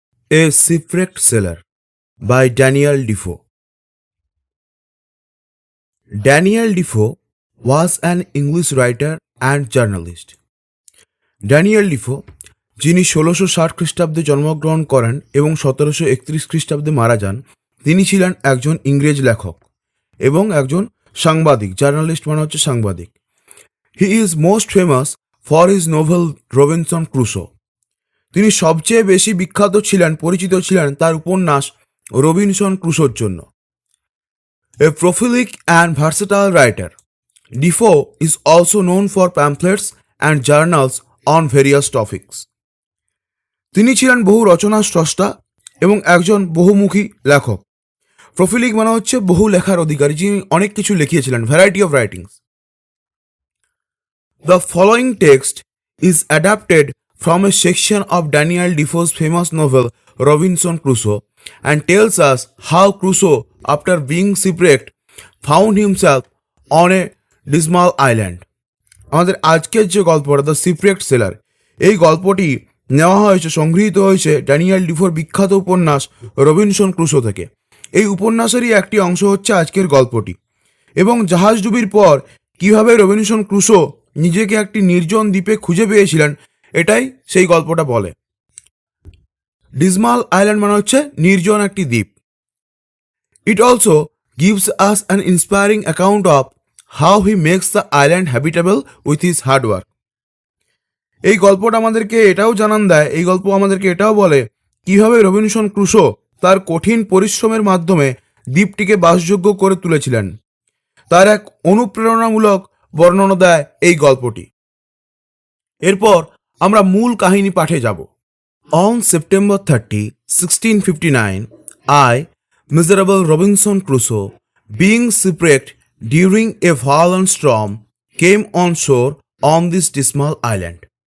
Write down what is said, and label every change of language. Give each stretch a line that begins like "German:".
English: A Shipwrecked Sailor by Daniel Defoe. Daniel Defoe was an English writer and journalist.
Bangla: Daniel Defoe, যিনি 1660 খ্রিস্টাব্দে জন্মগ্রহণ করেন এবং 1731 খ্রিস্টাব্দে মারা যান, তিনি ছিলেন একজন ইংরেজ লেখক এবং একজন সাংবাদিক। জার্নালিস্ট মানে হচ্ছে সাংবাদিক।
English: He is most famous for his novel Robinson Crusoe.
Bangla: তিনি সবচেয়ে বেশি বিখ্যাত ছিলেন, পরিচিত ছিলেন তার উপন্যাস রবিনসন ক্রুসোর জন্য।
English: A prolific and versatile writer, Defoe is also known for pamphlets and journals on various topics.
Bangla: তিনি ছিলেন বহু রচনা স্রষ্টা এবং একজন বহুমুখী লেখক। প্রফিলিক মানে হচ্ছে বহু লেখার অধিকারী, যিনি অনেক কিছু লিখিয়েছিলেন,
English: Variety of writings. The following text is adapted from a section of Daniel Defoe's famous novel Robinson Crusoe and tells us how Crusoe, after being shipwrecked, found himself on a dismal island.
Bangla: আমাদের আজকের যে গল্পটা the শিপরেক্ট seller, এই গল্পটি নেওয়া হয়েছে, সংগৃহীত হয়েছে ড্যানিয়েল ডিফোর বিখ্যাত উপন্যাস রবিনসন ক্রুসো থেকে। এই উপন্যাসেরই একটি অংশ হচ্ছে আজকের গল্পটি। এবং জাহাজডুবির পর কিভাবে রবিনসন ক্রুসো নিজেকে একটি নির্জন দ্বীপে খুঁজে পেয়েছিলেন, এটাই সেই গল্পটা বলে। ডিসমাল আইল্যান্ড মানে হচ্ছে নির্জন একটি দ্বীপ।
English: It also gives us an inspiring account of how he makes the island habitable with his hard work.
Bangla: এই গল্পটা আমাদেরকে এটাও জানান দেয়, এই গল্প আমাদেরকে এটাও বলে কিভাবে রবিনসন ক্রুসো তার কঠিন পরিশ্রমের মাধ্যমে দ্বীপটিকে বাসযোগ্য করে তুলেছিলেন। তার এক অনুপ্রেরণামূলক বর্ণনা দেয় এই গল্পটি। এরপর আমরা মূল কাহিনী পাঠে যাব।
English: On September 30, 1659, I, miserable Robinson Crusoe, being shipwrecked during a violent storm, came on shore on this dismal island.